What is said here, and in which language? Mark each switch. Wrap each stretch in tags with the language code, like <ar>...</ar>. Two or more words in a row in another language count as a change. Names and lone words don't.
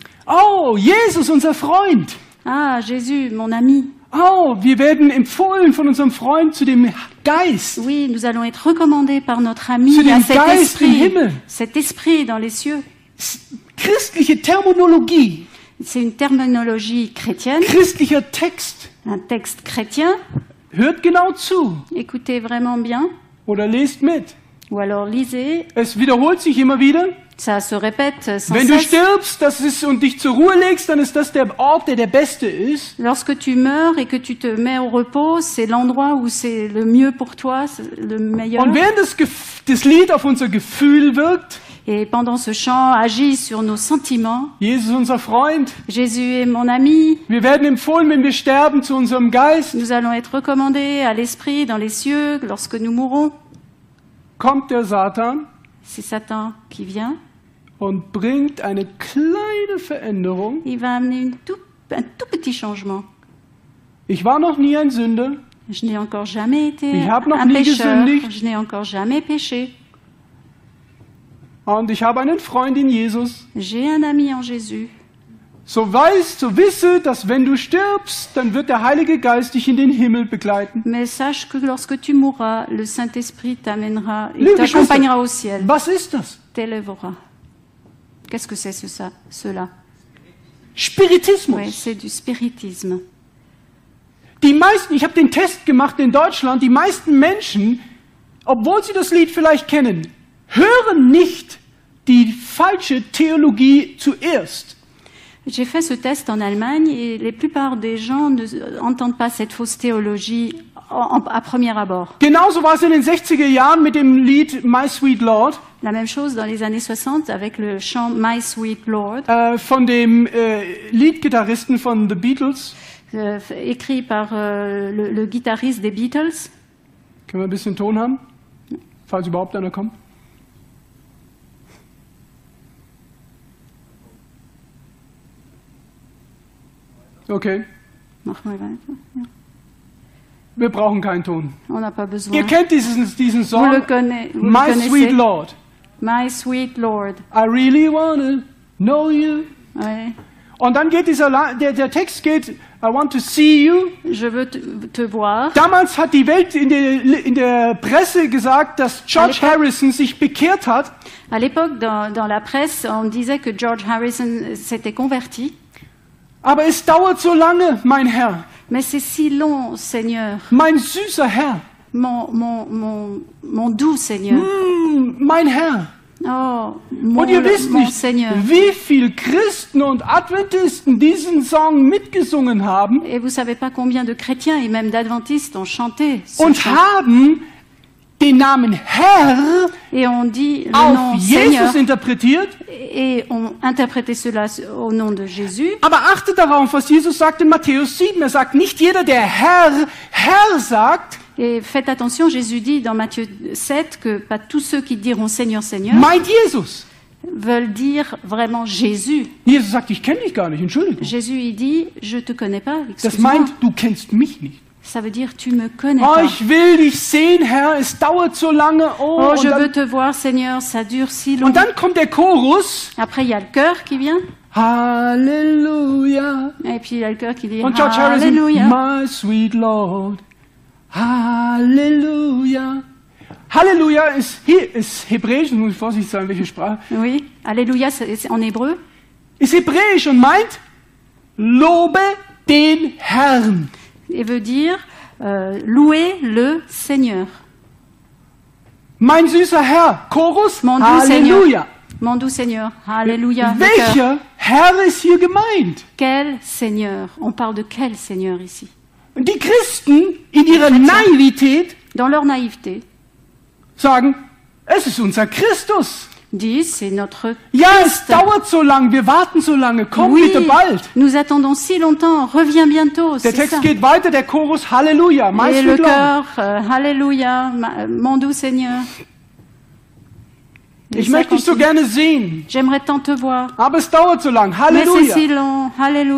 <de>Oh, Jesus, unser Freund.</de> <fr>Ah, Jésus, mon ami.</fr> <de>Oh, wir werden empfohlen von unserem Freund zu dem Geist.</de> <fr>Oui, nous allons être recommandés par notre ami</fr> <de>Zu dem</de> <fr>à</fr> <de>Geist im Himmel.</de> <fr>cet esprit dans les cieux.</fr> <de>Christliche Terminologie,</de> <fr>C'est une terminologie chrétienne,</fr> <de>christlicher Text.</de> <fr>un texte chrétien.</fr> <de>Hört genau zu</de> <fr>Écoutez vraiment bien,</fr> <de>oder lest mit.</de> <fr>ou alors lisez.</fr> <de>Es wiederholt sich immer wieder.</de> <fr>Ça se répète sans</fr> <de>Wenn du</de> <fr>cesse.</fr> <de>stirbst, das ist, und dich zur Ruhe legst, dann ist das der Ort, der der beste ist.</de> <fr>Lorsque tu meurs et que tu te mets au repos, c'est l'endroit où c'est le mieux pour toi, c'est le meilleur.</fr> <de>Und während das Lied auf unser Gefühl wirkt,</de> <fr>Et pendant ce chant, agis sur nos sentiments.</fr> <de>Jesus unser Freund,</de> <fr>Jésus est mon ami.</fr> <de>wir werden empfohlen, wenn wir sterben, zu unserem Geist.</de> <fr>Nous allons être recommandés à l'esprit dans les cieux lorsque nous mourrons.</fr> <de>Kommt der Satan</de> <fr>C'est Satan qui vient.</fr> <de>und bringt eine kleine Veränderung.</de> <fr>Il va amener un tout petit changement.</fr> <de>Ich war noch nie ein Sünder.</de> <fr>Je n'ai encore jamais été</fr> <de>Ich habe noch</de> <fr>un</fr> <de>nie</de> <fr>pécheur.</fr> <de>gesündigt.</de> <fr>Je n'ai encore jamais péché.</fr> <de>Und ich habe einen Freund in Jesus.</de> <fr>J'ai un ami en Jésus.</fr> <de>So wisse, dass wenn du stirbst, dann wird der Heilige Geist dich in den Himmel begleiten.</de> <fr>Mais sache que lorsque tu mourras, le Saint-Esprit t'amènera, il</fr> <de>Liebe</de> <fr>t'accompagnera au ciel,</fr> <de>Was ist das?</de> <fr>t'élèvera. Qu'est-ce que c'est cela?</fr> <de>Spiritismus.</de> <fr>Oui, c'est du spiritisme.</fr> <de>Die meisten, ich habe den Test gemacht in Deutschland, die meisten Menschen, obwohl sie das Lied vielleicht kennen, hören nicht die falsche Theologie zuerst.</de> <fr>J'ai fait ce test en Allemagne et la plupart des gens n'entendent pas cette fausse théologie à premier abord.</fr> <de>Genauso war es in den 60er Jahren mit dem Lied My Sweet Lord</de> <fr>La même chose dans les années 60 avec le chant My Sweet Lord,</fr> <de>von dem Leadgitarristen von The Beatles.</de> <fr>écrit par le guitariste des Beatles.</fr> <de>Können wir ein bisschen Ton haben? Falls überhaupt einer kommt. Okay, Mach mal weiter. wir brauchen keinen Ton.</de> <fr>On n'a pas besoin.</fr> <de>Ihr kennt diesen</de> <fr>Vous</fr> <de>Song,</de> <fr>le connaissez. My Sweet Lord. My Sweet Lord.</fr> <en>I really wanna know you.</en> <fr>Ouais.</fr> <de>Und dann geht der Text geht,</de> <en>I want to see you.</en> <fr>Je veux te voir.</fr> <de>Damals hat die Welt in der Presse gesagt, dass George Harrison sich bekehrt hat.</de> <fr>À l'époque, dans la presse, on disait que George Harrison s'était converti.</fr> <de>Aber es dauert so lange, mein Herr,</de> <fr>Mais c'est si long, Seigneur.</fr> <de>mein süßer Herr,</de> <fr>Mon doux Seigneur.</fr> <de>Mein Herr.</de> <fr>Oh,</fr> <de>Und ihr wisst</de> <fr>mon</fr> <de>nicht,</de> <fr>Seigneur.</fr> <de>wie viele Christen und Adventisten diesen Song mitgesungen haben</de> <fr>Et vous savez pas combien de chrétiens et même d'adventistes ont chanté ce</fr> <de>und</de> <fr>chant.</fr> <de>haben den Namen Herr</de> <fr>Et on dit le</fr> <de>auf</de> <fr>nom Seigneur</fr> <de>Jesus interpretiert.</de> <fr>et on interprétait cela au nom de Jésus.</fr> <de>Aber achtet darauf, was Jesus sagt in Matthäus 7. Er sagt, nicht jeder, der Herr, Herr sagt,</de> <fr>Et faites attention, Jésus dit dans Matthieu 7 que pas tous ceux qui diront Seigneur, Seigneur</fr> <de>meint Jesus.</de> <fr>veulent dire vraiment Jésus.</fr> <de>Jesus sagt, ich kenne dich gar nicht, Entschuldigung.</de> <fr>Jésus, il dit, je te connais pas,</fr> <de>Das</de> <fr>excuse-moi.</fr> <de>meint, du kennst mich nicht.</de> <fr>Ça veut dire, tu me connais</fr> <de>Oh,</de> <fr>pas.</fr> <de>ich will dich sehen, Herr, es dauert so lange.</de> <fr>Oh,</fr> <de>und,</de> <fr>je veux</fr> <de>dann,</de> <fr>te voir, Seigneur, ça dure si</fr> <de>und</de> <fr>longtemps.</fr> <de>dann kommt der Chorus.</de> <fr>Après, il y a le chœur qui vient.</fr> <de>Halleluja.</de> <fr>Et puis, il y a le chœur qui dit,</fr> <de>Und George Harrison,</de> <fr>Alléluia.</fr> <en>my sweet Lord.</en> <de>Halleluja. Halleluja ist hebräisch, muss ich vorsichtig sein, welche Sprache.</de> <fr>Oui, Alléluia, c'est en hébreu.</fr> <de>Ist hebräisch und meint, lobe den Herrn.</de> <fr>Et veut dire, louer le Seigneur.</fr> <de>Mein süßer Herr, Chorus,</de> <fr>Mon doux</fr> <de>Halleluja.</de> <fr>Seigneur. Mon doux Seigneur. Alléluia. le chœur.</fr> <de>Welcher Herr ist hier gemeint?</de> <fr>Quel Seigneur? On parle de quel Seigneur ici?</fr> <de>Und die Christen in ihrer Naivität</de> <fr>Dans leur naïveté,</fr> <de>sagen, es ist unser Christus. 10,</de> <fr>c'est notre</fr> <de>Ja,</de> <fr>Christ.</fr> <de>es dauert so lang, wir warten so lange, komm</de> <fr>Oui,</fr> <de>bitte bald.</de> <fr>nous attendons si longtemps, reviens bientôt,</fr> <de>Der</de> <fr>c'est</fr> <de>Text</de> <fr>ça.</fr> <de>geht weiter, der Chorus Halleluja, my</de> <fr>Et le</fr> <de>sweet Lord.</de> <fr>cœur, Alléluia, mon doux Seigneur. Et</fr> <de>Ich</de> <fr>ça</fr> <de>möchte dich so</de> <fr>continue.</fr> <de>gerne sehen,</de> <fr>J'aimerais tant te voir,</fr> <de>aber es dauert so lang.</de> <fr>mais</fr> <de>Halleluja.</de> <fr>c'est si long, Alléluia.</fr>